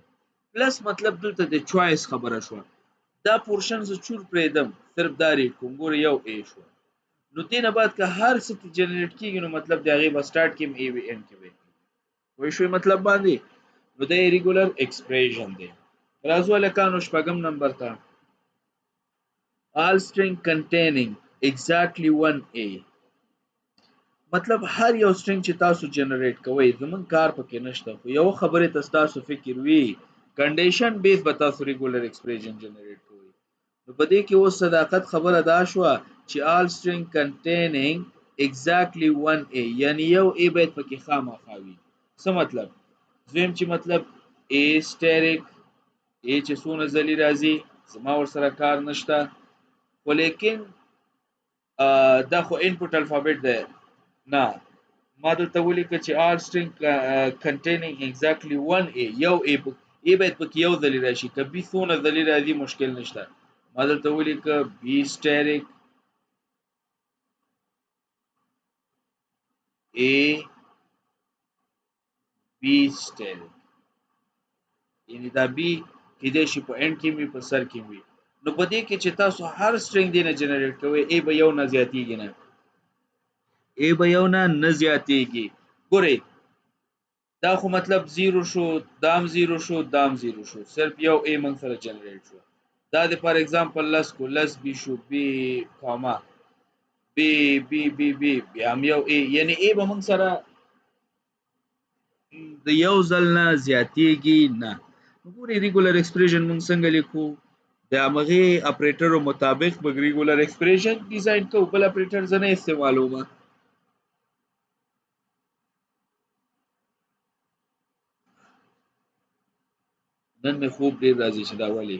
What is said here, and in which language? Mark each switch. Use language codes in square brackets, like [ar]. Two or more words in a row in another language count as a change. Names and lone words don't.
[ps] پلس مطلب دلته د چوایس خبره شوه. دا پورشن زه چور پرېږدم صرف دا ریډ کوم، ګوره یو ای شوه. نو دې نه بعد که هر څه جنریټ کېږي نو مطلب د هغې به سټارټ کې هم ای وي اینډ کې به پوه شوئ مطلب باندې. نو دا یې [en] regular expression [ps] دی. راځو هلکانو شپږم نمبر ته. [en] all string containing exactly one a. [ps] مطلب هر یو سټرینګ چې تاسو جنریټ کوئ زمونږ کار پکې نشته، خو یو خبرې ته ستاسو فکر وي [en] condition base [ps] به تاسو [en] regular expression [ps] جنریټ کوئ. نو په دې کې اوس صداقت خبره دا شوه چې [en] all string containing exactly one a [ps] یعنی یو a باید پکې خامخا وي. څه مطلب؟ دویم چې مطلب a سټیریک a چې څونه ځلې راځي زما ورسره کار نشته، خو لیکن دا خو [en] input alphabet [ps] دی. نه ما دلته ولیکه چې [en] all string containing exactly one a [ps] یو a باید پکې یو ځلې راشي، که b څونه ځلې راځي مشکل نشته. ما دلته ولیکه [en] b asterisk a b asterisk, [ps] یعنی دا b کېدای شي په اینډ کې وي په سر کې وي. نو په دې کې چې تاسو هر سټرینګ دی نه جنریټ کوئ a به یو نه زیاتېږي نه، ای به یو نه زیاتېږي. ګورئ دا خو مطلب زیرو شو، دام زیرو شو، دام زیرو شو، صرف یو ای موږ سره جنریټ شو. دا د [en] for example [ps] لس کو، لس بی شو، بی کاما بی بی بی بی بیا هم یو ای، یعنی ای به موږ سره د یو ځل نه زیاتېږي نه. ګورئ [en] regular expression [ps] موږ څنګه لیکو، د همغې اپریټرو مطابق به [en] regular expression [ps] ډیزاین کوو، بل اپریټر زه نه استعمالومه. نن مې خوب ډېر راځي چې دا ولې.